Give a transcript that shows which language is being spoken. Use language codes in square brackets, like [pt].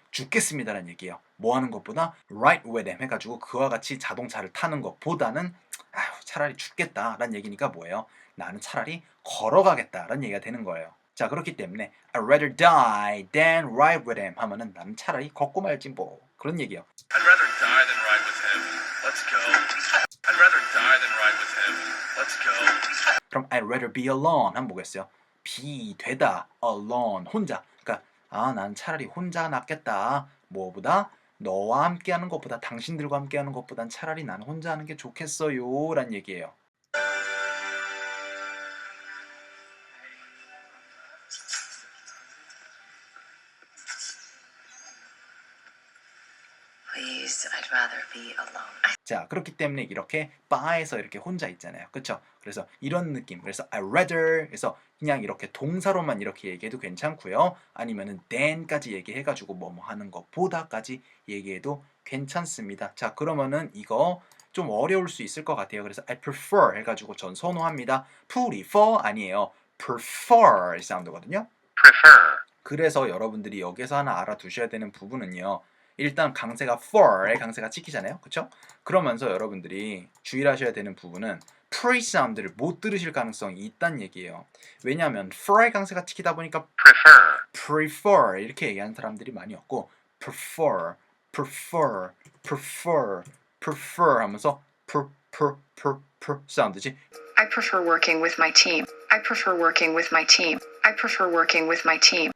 [ko] 죽겠습니다라는 얘기예요. 뭐 하는 것보다 [en] ride with them [ko] 해가지고 그와 같이 자동차를 타는 것보다는 차라리 죽겠다라는 얘기니까 뭐예요? 나는 차라리 걸어가겠다라는 얘기가 되는 거예요. 자, 그렇기 때문에 [en] I'd rather die than ride with him [ko] 하면은 나는 차라리 걷고 말지 뭐 그런 얘기예요. [en] I'd rather die than ride with him. Let's go. I'd rather die than ride with him. Let's go. [ko] 그럼 [en] I'd rather be alone [ko] 한번 보겠어요. be 되다 alone 혼자. 그러니까 난 차라리 혼자 낫겠다. 뭐보다 너와 함께하는 것보다 당신들과 함께하는 것보단 차라리 난 혼자 하는 게 좋겠어요 라는 얘기예요. [en] Please, I'd rather be alone. [ko] 자, 그렇기 때문에 이렇게 바에서 이렇게 혼자 있잖아요. 그쵸? 그래서 이런 느낌. 그래서 I'd rather 그래서 그냥 이렇게 동사로만 이렇게 얘기해도 괜찮고요. 아니면은 than까지 얘기해가지고 뭐뭐 하는 것보다까지 얘기해도 괜찮습니다. 자, 그러면은 이거 좀 어려울 수 있을 것 같아요. 그래서 [en] I prefer [ko] 해가지고 전 선호합니다. prefer 아니에요. prefer 사운드거든요. [en] Prefer. [ko] 그래서 여러분들이 여기서 하나 알아두셔야 되는 부분은요. 일단 강세가 for의 강세가 찍히잖아요. 그쵸? 그러면서 여러분들이 주의를 하셔야 되는 부분은 pre 사운드를 못 들으실 가능성이 있다는 얘기예요. 왜냐하면 for의 강세가 찍히다 보니까 [en] Prefer. [ko] prefer 이렇게 얘기하는 사람들이 많이 없고 prefer, prefer, prefer, prefer 하면서 per 사운드지. [en] I prefer working with my team. I prefer working with my team. I prefer working with my team.